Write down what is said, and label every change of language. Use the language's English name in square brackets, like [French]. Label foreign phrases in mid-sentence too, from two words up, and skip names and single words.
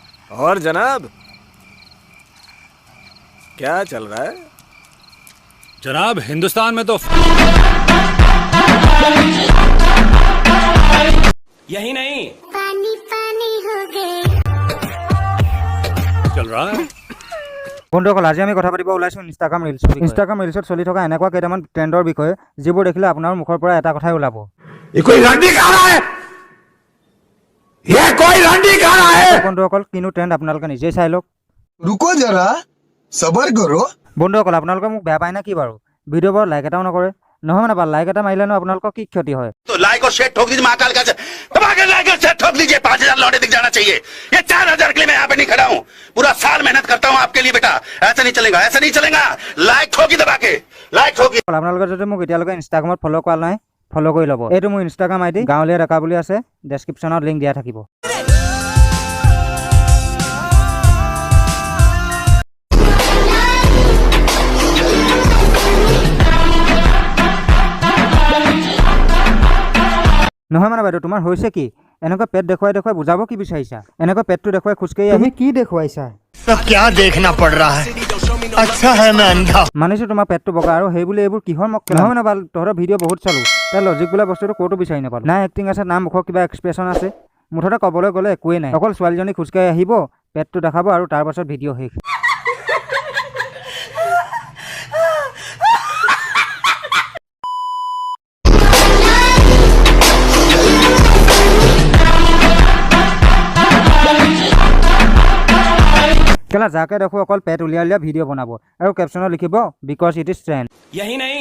[Hindi] और जनाब क्या चल रहा है? जनाब हिंदुस्तान में तो यही नहीं पानी पानी हो गए। चल रहा है। [Assamese] বন্ধুসকল আজি আমি কথা পাতিব ওলাইছোঁ ইনষ্টাগ্ৰাম ৰিলছত চলি থকা এনেকুৱা কেইটামান ট্ৰেণ্ডৰ বিষয়ে যিবোৰ দেখিলে আপোনাৰ মুখৰ পৰা এটা কথাই ওলাব। বন্ধুসকল কিনো ট্ৰেণ্ড আপোনালোকে নিজেই চাই লওক। [Hindi] रुको जरा सबर करो। [Assamese] বন্ধুসকল আপোনালোকে মোক বেয়া পায় না কি বাৰু? ভিডিঅ'বোৰত লাইক এটাও নকৰে। নহয় মানে লাইক এটা মাৰিলেনো আপোনালোকৰ কি ক্ষতি হয়? [Hindi] तो लाइक और शेयर ठोक दीजिए महाकाल का दबा के लाइक और शेयर ठोक दीजिए 5000 लौटे दिख जाना चाहिए। ये 4000 के लिए मैं यहाँ पे नहीं खड़ा हूँ, पूरा साल मेहनत करता हूँ आपके लिए बेटा। ऐसा नहीं चलेगा, ऐसा नहीं चलेगा। लाइक ठोकी दबा के लाइक ठोकी। [Assamese] আপোনালোকে যদি মোক এতিয়ালৈকে ইনষ্টাগ্ৰামত ফ'ল' কৰা নাই ফ'ল' কৰি ল'ব। এইটো মোৰ ইনষ্টাগ্ৰাম আইডি গাঁৱলীয়া ডেকা বুলি আছে, ডেছক্ৰিপশ্যনত লিংক দিয়া থাকিব। নহয় মানে বাইদেউ তোমাৰ হৈছে কি? এনেকুৱা পেট দেখুৱাই দেখুৱাই বুজাব কি বিচাৰিছা? এনেকুৱা পেটটো দেখুৱাই খোজকাঢ়ি আহি কি দেখুৱাইছা? [Hindi] क्या देखना पड़ रहा है? अच्छा है मैं अंधा। [Assamese] মানিছোঁ তোমাৰ পেটটো বগা আৰু সেই বুলি এইবোৰ কিহৰ মক্কেল? নহয় মানে তহঁতৰ ভিডিঅ' বহুত চালোঁ, তাৰ লজিক বোলা বস্তুটো ক'তো বিচাৰি নাপালোঁ। না এক্টিং আছে না মুখৰ কিবা এক্সপ্ৰেশ্যন আছে, মুঠতে ক'বলৈ গ'লে একোৱেই নাই। অকল ছোৱালীজনী খোজকাঢ়ি আহিব, পেটটো দেখাব আৰু তাৰ পাছত ভিডিঅ' শেষ। কেলা যাকে দেখো অকল পেট উলিয়াই উলিয়াই ভিডিঅ' বনাব আৰু কেপশ্যনত লিখিব [English] because it is trend. [Hindi] यही नहीं